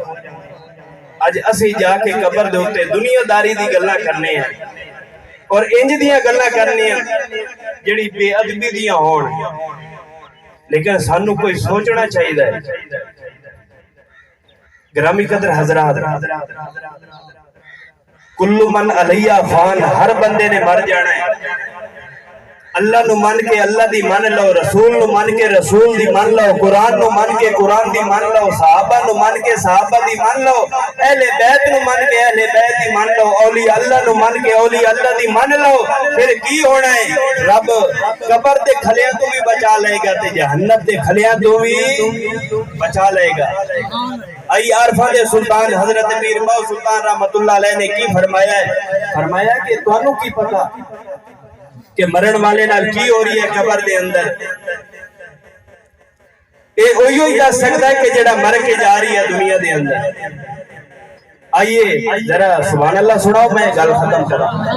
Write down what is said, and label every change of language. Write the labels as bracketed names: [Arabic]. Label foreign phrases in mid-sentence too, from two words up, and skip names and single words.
[Punjabi] اج اسی جا کے قبر دے اتے دنیاداری دی گلاں کرنے ہیں اور انج دیاں گلاں کرنے ہیں جیہڑی بے ادبی دیاں ہون، لیکن سانوں کوئی سوچنا چاہیے. [Urdu] گرامی قدر حضرات [Arabic] كل من عليها فان, [Punjabi] ہر بندے نے مر جانا ہے. اللہ نوں من کے اللہ دی من لو، رسول نوں من کے رسول دی من لو، قرآن نوں من کے قرآن دی من لو، صحابہ نوں من کے صحابہ دی من لو، اہل بیت نوں من کے اہل بیت دی من لو، اولی اللہ نوں من کے اولی اللہ دی من لو. پھر کی ہونا ہے? رب قبر دے کھلیاں توں بھی بچا لیگا تے جہنم دے کھلیاں توں بھی بچا لیگا. آئی عارفاں دے سلطان حضرت میر مولا سلطان [Arabic] رحمة الله عليه [Punjabi] نے کی فرمایا ہے? فرمایا کہ تہانوں کی پتا کہ مرن والے نال کی ہو رہی ہے قبر دے اندر? یہ اوہی ہی دس سکتا ہے کہ جیہڑا مر کے جا رہی ہے دنیا دے اندر. آئیے ذرا [Arabic] سبحان اللہ [Punjabi] سناؤ، میں گل ختم کراں.